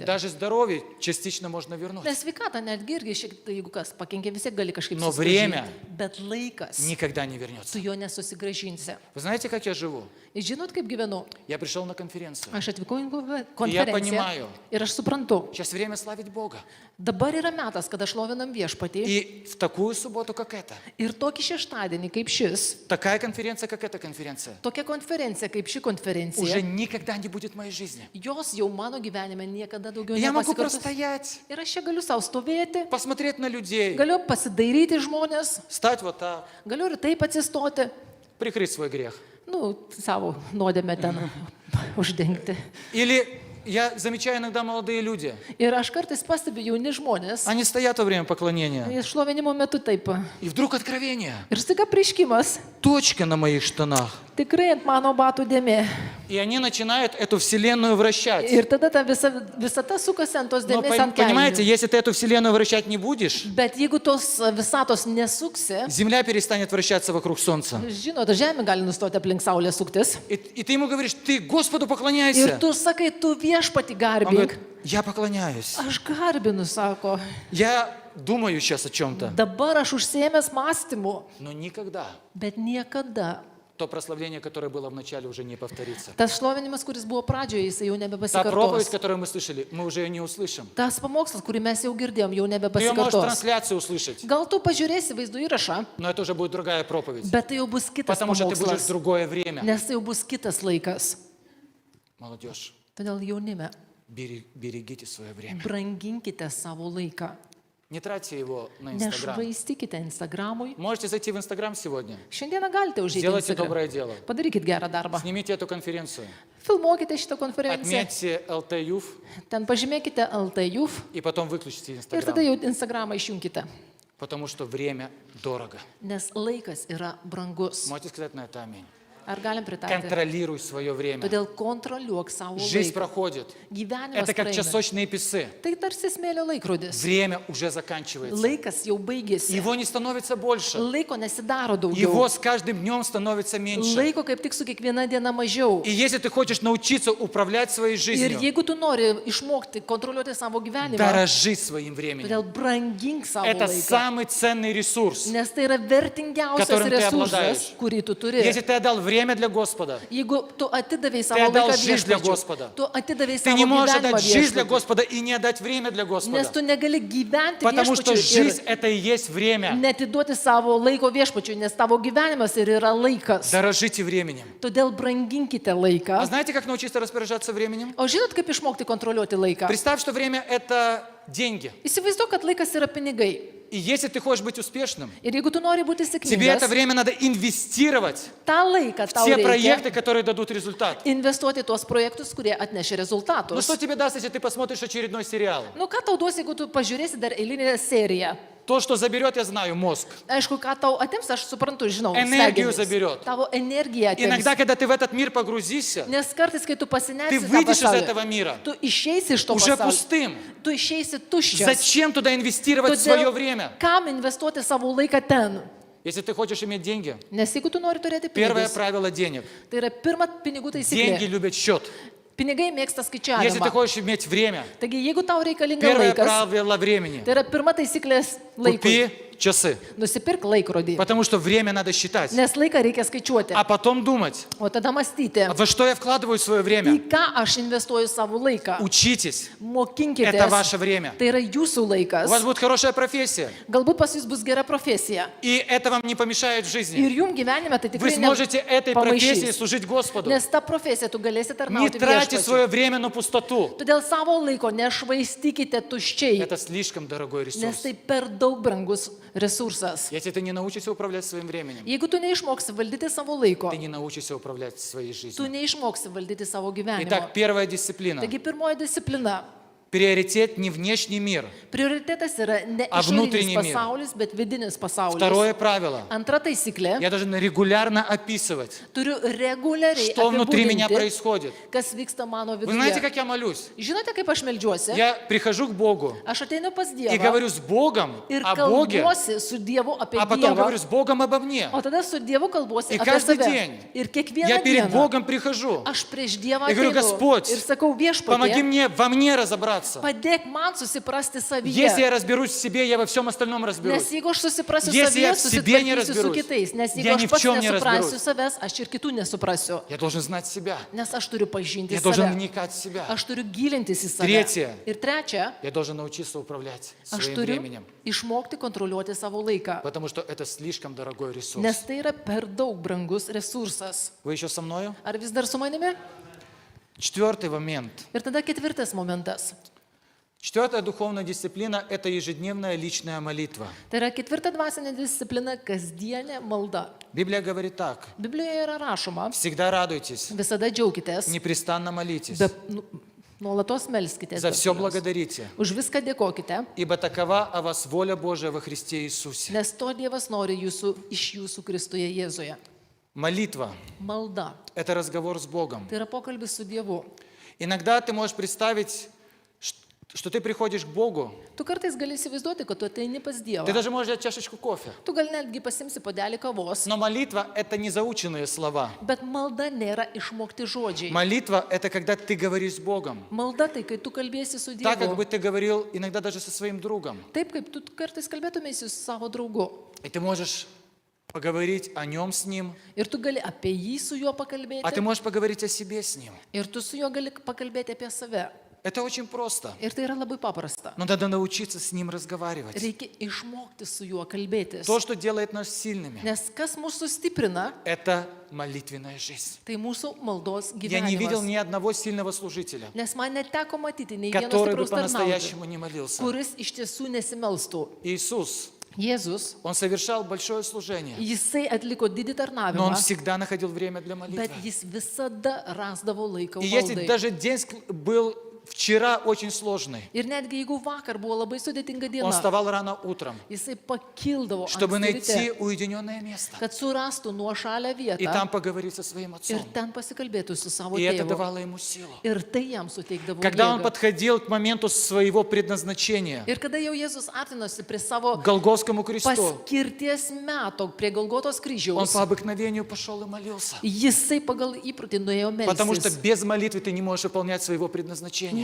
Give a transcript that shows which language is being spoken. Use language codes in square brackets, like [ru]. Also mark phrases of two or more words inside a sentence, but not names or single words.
[ru] Даже здоровье частично можно вернуть. [lt] Nes sveikata netgi irgi šiek tiek, jeigu kas pakenkia, vis tiek gali kažkaip [ru] Но [lt] susigrąžinti. [ru] время [lt] Bet laikas, [ru] Никогда не [lt] tu [ru] вернется. [lt] jo nesusigrąžinsi. [ru] Вы знаете, как я живу? [lt] Žinot, kaip gyvenu? [ru] Я пришел на конференцию. [lt] Aš atvykau į konferenciją [ru] понимаю. [lt] ir aš suprantu, [ru] Сейчас время славить Бога. [lt] dabar yra metas, kada šlovinam viešpatį [ru] И в такую субботу, как эта, [lt] ir tokį šeštadienį kaip šis, [ru] такая конференция, как эта конференция, [lt] tokia konferencija kaip ši [ru] уже [lt] konferencija, [ru] никогда не будет в моей жизни. [lt] jos jau mano gyvenime niekada daugiau [ru] И я могу [lt] nepasikartos. [ru] простоять, [lt] Ir aš čia galiu savo stovėti, [ru] посмотреть на людей, [lt] galiu pasidairyti žmonės, [ru] стать вот так, [lt] galiu ir taip atsistoti, [ru] прикрыть свой грех. [lt] savo nuodėmę ten uždengti. [ru] Или я замечаю иногда молодые люди, [lt] Ir aš kartais pastebiu jauni žmonės, [ru] они стоят во время поклонения, [lt] jie šlovinimo metu taip. [ru] и вдруг откровение, [lt] Ir staiga prieškimas, [ru] точка на моих штанах. [lt] tikrai ant mano batų dėmė. [ru] И они начинают эту вселенную вращать. [lt] Ir tada ta visata sukasi ant tos [ru] Но [lt] dėmės ant [ru] понимаете, [lt] kelių. [ru] если ты эту вселенную вращать не будешь, [lt] Bet jeigu tos visatos nesuksi, [ru] Земля перестанет вращаться вокруг Солнца. [lt] žinot, žemė gali nustoti aplink Saulę suktis. [ru] И ты ему говоришь, ты Господу [lt] Ir [ru] поклоняйся. [lt] tu sakai, tu viešpati [ru] Он [lt] garbink. [ru] говорит, я поклоняюсь. [lt] Aš garbinu, sako. [ru] Я думаю сейчас о чем-то. [lt] Dabar aš užsiėmęs mąstymu, [ru] Но никогда [lt] bet niekada. [ru] то прославление, которое было в начале, уже не повторится. [lt] Tas šlovinimas, kuris buvo pradžioje, jisai jau [ru] Та проповедь, [lt] nebepasikartos. [ru] которую мы слышали, мы уже ее не услышим. [lt] Tas pamokslas, kurį mes jau girdėjom, jau [ru] Ты ее можешь в [lt] nebepasikartos. [ru] трансляции услышать, [lt] Gal tu pažiūrėsi vaizdo įrašą, [ru] но это уже будет другая проповедь. [lt] bet tai jau bus kitas [ru] Потому что ты будешь в [lt] pamokslas, [ru] другое время. [lt] nes tai jau bus kitas laikas. [ru] Молодежь, [lt] Todėl jaunime, [ru] берегите свое время. [lt] branginkite savo laiką. [ru] Не тратьте его на Инстаграм. [lt] Nešvaistykite Instagramui. [ru] Можете зайти в Инстаграм сегодня. [lt] Šiandieną galite užėti [ru] Сделайте [lt] Instagram. [ru] доброе дело. [lt] Padarykit gerą darbą. [ru] Снимите эту конференцию. [lt] Filmuokite šitą konferenciją. [ru] Отметьте LT-Youth [lt] Ten pažymėkite LTJUF [ru] и потом выключите [lt] ir tada [ru] Инстаграм. [lt] jau Instagramą išjungkite. [ru] Потому что время дорого. [lt] Nes laikas yra brangus. [ru] Можете сказать на это аминь. [lt] Ar galim pritarti? [ru] Контролируй свое время. [lt] Todėl kontroliuok savo [ru] Жизнь [lt] laiką. [ru] проходит. [lt] Gyvenimas [ru] Это как [lt] praeina. [ru] часочные песы. [lt] Tai tarsi smėlio laikrodis. [ru] Время уже заканчивается. [lt] Laikas jau baigėsi. [ru] Его не становится больше. [lt] Laiko nesidaro daugiau. [ru] Его с каждым днем становится меньше. [lt] Laiko kaip tik su kiekviena diena mažiau. [ru] И если ты хочешь научиться управлять своей [lt] Ir [ru] жизнью, [lt] jeigu tu nori išmokti kontroliuoti savo gyvenimą, [ru] дорожи своим временем. [lt] todėl brangink savo [ru] Это [lt] laiką. [ru] самый ценный ресурс. [lt] Nes tai yra vertingiausias [ru] Которым ты [lt] resursas, [ru] обладаешь. [lt] kurį tu turi. [ru] Если ты отдал время для Господа, [lt] Jeigu tu atidavai [ru] ты [lt] savo [ru] отдал [lt] laiką [ru] жизнь для [lt] viešpačiui, [ru] Господа. [lt] tu atidavai [ru] Ты [lt] savo [ru] не можешь [lt] gyvenimą [ru] отдать жизнь для [lt] viešpačiui, [ru] Господа и не отдать время для [lt] nes [ru] Господа. [lt] tu negali gyventi [ru] Потому что [lt] viešpačiui [ru] жизнь [lt] ir [ru] это и есть время. [lt] netiduoti savo laiko viešpačiui, nes tavo gyvenimas ir yra laikas. [ru] Дорожите временем. [lt] Todėl branginkite [ru] А [lt] laiką. [ru] знаете, как научиться распоряжаться временем? [lt] O žinot, kaip išmokti kontroliuoti laiką? [ru] Представь, что время это деньги. [lt] Įsivaizduok, kad laikas yra pinigai. [ru] И если ты хочешь быть успешным, [lt] Ir jeigu tu nori būti [ru] тебе это [lt] sėkmingas, [ru] время надо инвестировать [lt] tą laiką [ru] в [lt] tau [ru] те [lt] reikia [ru] проекты, которые дадут результат. [lt] investuoti tuos projektus, kurie atnešia [ru] Ну [lt] rezultatus. [ru] что тебе даст, если ты посмотришь очередной сериал? [lt] Nu, ką tau duos, jeigu tu pažiūrėsi dar eilinę seriją? [ru] То, что заберет, я знаю, мозг. [lt] Aišku, ką tau atims, aš suprantu, žinau. [ru] Энергию [lt] smegenys. [ru] заберет. [lt] Tavo energiją atims. [ru] Иногда, когда ты в этот мир погрузишься, [lt] Nes kartais, kai tu [ru] ты [lt] pasinersi į tą [ru] выйдешь из [lt] pasaulį, [ru] этого мира [lt] tu išeisi iš to [ru] уже [lt] pasaulio, [ru] пустым. [lt] tu išeisi tuščias. [ru] Зачем туда инвестировать свое время? [lt] Kam investuoti savo laiką ten? [ru] Если ты хочешь иметь деньги, [lt] Nes jeigu tu nori turėti [ru] первое [lt] pinigus, [ru] правило денег. [lt] tai yra pirma pinigų [ru] Деньги [lt] taisyklė. [ru] любят счет. [lt] Pinigai mėgsta [ru] Если ты [lt] skaičiavimą. [ru] хочешь иметь время, [lt] Taigi, jeigu tau reikalinga [ru] первое [lt] laikas, [ru] правило времени. [lt] tai yra pirma taisyklė laikui. [ru] Купи часы. [lt] Nusipirk laikrodį. [ru] Потому что время надо считать. [lt] Nes laiką reikia skaičiuoti. [ru] А потом думать, [lt] O tada mąstyti, [ru] во что я вкладываю свое время. [lt] į ką aš investuoju savo laiką. [ru] Учитесь. [lt] Mokinkite. [ru] Это ваше время. [lt] Tai yra jūsų [ru] У вас [lt] laikas. [ru] будет хорошая профессия. [lt] Galbūt pas jūs bus gera profesija. [ru] И это вам не помешает в жизни. [lt] Ir jums gyvenime tai [ru] Вы [lt] tikrai [ru] сможете этой профессией [lt] pamaišys. [ru] служить Господу. [lt] Nes tą profesiją tu galėsi [ru] Не [lt] tarnauti [ru] тратьте [lt] viešpačiui. [ru] свое время на пустоту. [lt] Todėl savo laiko nešvaistykite tuščiai, [ru] Это слишком дорогой [lt] nes [ru] ресурс. [lt] tai per daug brangus resursas. [ru] Если ты не научишься управлять своим временем, [lt] Jeigu tu neišmoksi valdyti savo laiko, [ru] ты не научишься управлять своей [lt] tu [ru] жизнью. [lt] neišmoksi valdyti savo gyvenimo. [ru] Итак, первая дисциплина. [lt] Taigi pirmoji disciplina. [ru] Приоритет не внешний мир. [lt] Prioritetas yra ne [ru] A внутренний [lt] išorinis [ru] мир. [lt] pasaulis, bet vidinis pasaulis. [ru] Второе правило. [lt] Antra taisyklė. [ru] Я должен регулярно описывать, [lt] Turiu reguliariai [ru] что внутри меня [lt] apibūdinti, [ru] происходит. [lt] kas vyksta mano [ru] Вы знаете, [lt] viduje. [ru] как я молюсь? [lt] Žinote, kaip aš meldžiuosi? [ru] Я прихожу к Богу [lt] Aš ateinu pas [ru] и [lt] Dievą [ru] говорю с Богом [lt] ir [ru] о Боге, [lt] kalbuosi su Dievu apie [ru] а потом [lt] Dievą, [ru] говорю с Богом обо мне. [lt] o tada su Dievu kalbuosi [ru] И [lt] apie [ru] каждый [lt] save. [ru] день [lt] Ir [ru] Я [lt] kiekvieną [ru] перед [lt] dieną [ru] Богом прихожу [lt] aš prieš Dievą [ru] и говорю, [lt] ateinu [ru] Господь, [lt] ir sakau [ru] помоги [lt] viešpatie, [ru] мне во мне разобраться. разобраться. [lt] Padėk man susiprasti [ru] Если я [lt] savyje. [ru] разберусь в себе, я во всем остальном разберусь. [lt] Nes jeigu aš susiprasiu [ru] Если я [lt] savyje, [ru] в себе не [lt] susitvarkysiu su [ru] разберусь, [lt] kitais. Nes [ru] я [lt] jeigu [ru] ни [lt] aš [ru] в [lt] pats [ru] чем не [lt] nesuprasiu [ru] разберусь. [lt] savęs, aš ir kitų nesuprasiu. [ru] Я должен знать себя. [lt] Nes aš turiu pažinti [ru] Я должен [lt] save. [ru] вникать в себя. [lt] Aš turiu gilintis į save. [ru] Tretье. [lt] Ir trečia, [ru] Я должен научиться управлять [lt] aš [ru] своим [lt] turiu [ru] временем. [lt] išmokti kontroliuoti savo laiką. [ru] Потому что это слишком дорогой ресурс. [lt] Nes tai yra per daug brangus resursas. [ru] Вы еще со мною? [lt] Ar vis dar su manimi? [ru] Четвертый момент. [lt] Ir tada ketvirtas momentas. [ru] Четвертая духовная дисциплина – это ежедневная личная молитва. [lt] Tai yra ketvirta dvasinė disciplina – kasdienė malda. [ru] Библия говорит так. [lt] Biblijoje yra rašoma, [ru] Всегда радуйтесь, [lt] visada džiaukitės, [ru] непрестанно молитесь, [lt] nuolatos melskitės. [ru] за [lt] dėl [ru] все [lt] jos. [ru] благодарите, [lt] Už viską dėkokite, [ru] ибо такова о вас воля Божия во Христе Иисусе. [lt] nes to Dievas nori iš jūsų Kristuje Jėzuje. [ru] Молитва [lt] Malda – [ru] это разговор с Богом. – [lt] tai yra pokalbis su Dievu. [ru] Иногда ты можешь представить, что ты приходишь к Богу, [lt] Tu kartais gali įsivaizduoti, kad tu ateini pas Dievą. [ru] ты даже можешь взять чашечку кофе. [lt] Tu gal netgi pasimsi puodelį kavos. [ru] Но молитва – это не заученные слова. [lt] Bet malda nėra išmokti žodžiai. [ru] Молитва – это когда ты говоришь с Богом. [lt] Malda tai, kai tu kalbėsi su [ru] Так, как [lt] Dievu. [ru] бы ты говорил иногда даже со своим другом. [lt] Taip, kaip tu kartais kalbėtumėsi su savo draugu. [ru] И ты можешь поговорить о нем с ним, [lt] Ir tu gali apie jį su juo [ru] а ты [lt] pakalbėti. [ru] можешь поговорить о себе с ним. [lt] Ir tu su juo gali pakalbėti apie save. [ru] Это очень просто. [lt] Ir tai yra labai paprasta. [ru] Но надо научиться с ним разговаривать. [lt] Reikia išmokti su juo kalbėtis. [ru] То, что делает нас сильными, [lt] Nes kas mūsų stiprina, [ru] это молитвенная жизнь. [lt] tai mūsų maldos [ru] Я не видел [lt] gyvenimas. [ru] ни одного сильного служителя, [lt] Nes man neteko matyti nei vieno [ru] который бы [lt] stipraus tarnautojo, [ru] по-настоящему не молился. [lt] kuris iš tiesų nesimelstų. [ru] Иисус, [lt] Jėzus, [ru] Он совершал большое служение, [lt] jisai atliko didį [ru] но Он [lt] tarnavimą, [ru] всегда находил время для [lt] bet [ru] молитвы. [lt] jis visada rasdavo laiką [ru] И если [lt] maldai. [ru] даже день был вчера очень сложный, [lt] Ir netgi jeigu vakar buvo labai sudėtinga [ru] Он [lt] diena, [ru] вставал рано утром, [lt] jisai pakildavo, [ru] чтобы [lt] anksti [ru] найти [lt] ryte, [ru] уединенное место [lt] kad surastų nuošalę [ru] и там [lt] vietą [ru] поговорить со своим [lt] ir [ru] отцом. [lt] ten pasikalbėtų su savo [ru] И это [lt] tėvu. [ru] давало ему силу. [lt] Ir tai jam suteikdavo [ru] Когда он [lt] jėgą. [ru] подходил к моменту своего предназначения, [lt] Ir kada jau Jėzus artinosi prie savo [ru] к Голгофскому кресту, [lt] paskirties meto, prie Golgotos [ru] он [lt] kryžiaus, [ru] по обыкновению пошел и молился. [lt] jisai pagal įprotį nuėjo [ru] Потому что [lt] melstis. [ru] без молитвы ты не можешь выполнять своего предназначения.